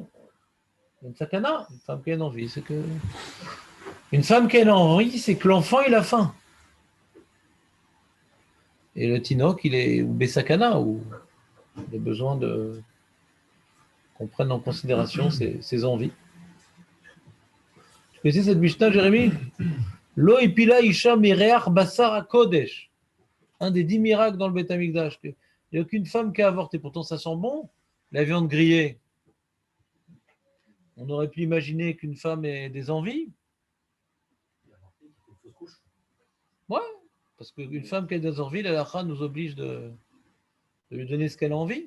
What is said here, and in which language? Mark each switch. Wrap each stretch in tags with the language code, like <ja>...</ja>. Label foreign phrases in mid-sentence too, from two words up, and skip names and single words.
<fr>Une sakana, une femme qui a une envie, c'est que... Une femme qui a une envie, c'est que l'enfant, il a faim. Et le tinok, il est ou besakana, ou il a besoin qu'on prenne en considération ses envies. Tu connaissais cette Mishnah, Jérémy?</fr> <he>לא הפילה אשה מריח בשר קודש.</he> <fr>Un des 10 miracles dans le Beth Amikdash. Il n'y a aucune femme qui a avorté. Pourtant, ça sent bon, la viande grillée. On aurait pu imaginer qu'une femme ait des envies. Ouais, parce qu'une femme qui a des envies, la halakha nous oblige de de lui donner ce qu'elle a envie.</fr>